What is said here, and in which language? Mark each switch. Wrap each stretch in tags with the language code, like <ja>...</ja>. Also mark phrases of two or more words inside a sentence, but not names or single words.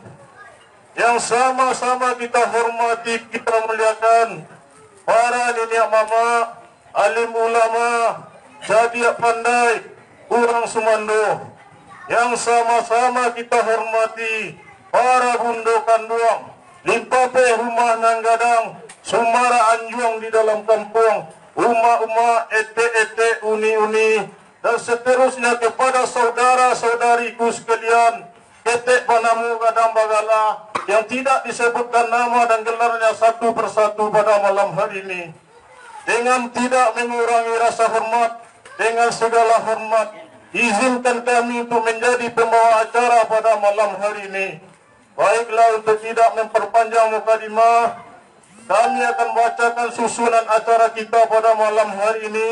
<id>Yang sama-sama kita hormati, kita muliakan para nenek mama, alim ulama, jadi pandai, orang Sumando. Yang sama-sama kita hormati para</id> <min>bundo kanduang, limpape rumah nanggadang, sumara anjuang</min> <id>di dalam kampung, uma-uma, ete-ete, uni-uni, dan seterusnya kepada saudara-saudariku sekalian,</id> <min>ketek panamu gadang bagala,</min> <id>yang tidak disebutkan nama dan gelarnya satu persatu pada malam hari ini. Dengan tidak mengurangi rasa hormat, dengan segala hormat, izinkan kami untuk menjadi pembawa acara pada malam hari ini. Baiklah, untuk tidak memperpanjang mukadimah, kami akan bacakan susunan acara kita pada malam hari ini.</id>